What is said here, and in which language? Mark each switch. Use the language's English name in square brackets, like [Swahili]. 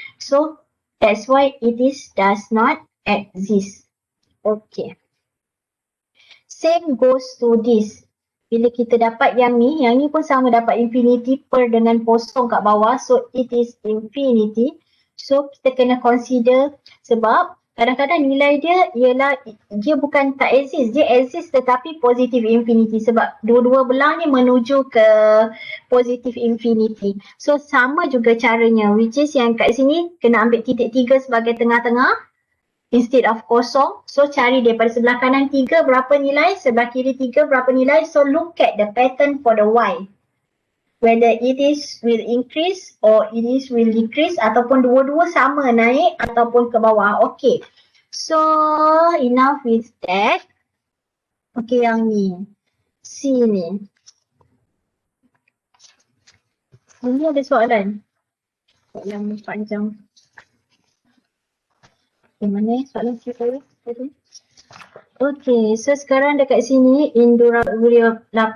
[English] So that's why it does not exist. Okay. Same goes to this. [Malay] Bila kita dapat yang ni pun sama, dapat infinity per dengan kosong kat bawah. [English] So it is infinity. [Malay] So kita kena consider, sebab kadang-kadang nilai dia ialah, dia bukan tak exist, dia exist tetapi positive infinity, sebab dua-dua belah ni menuju ke positive infinity. So sama juga caranya, [English] which is [Malay] yang kat sini kena ambil titik 3 sebagai tengah-tengah [English] instead of [Malay] kosong. So cari daripada sebelah kanan 3 berapa nilai, sebelah kiri 3 berapa nilai. [English] So look at the pattern for the Y, whether it will increase or it will decrease, [Malay] ataupun dua-dua sama naik ataupun ke bawah. [English] Okay, so enough with that. [Malay] Okay, yang ni C ni, ini ada soalan panjang. Okay, mana soalan kita tadi? Okay, so sekarang dekat sini Indura 8.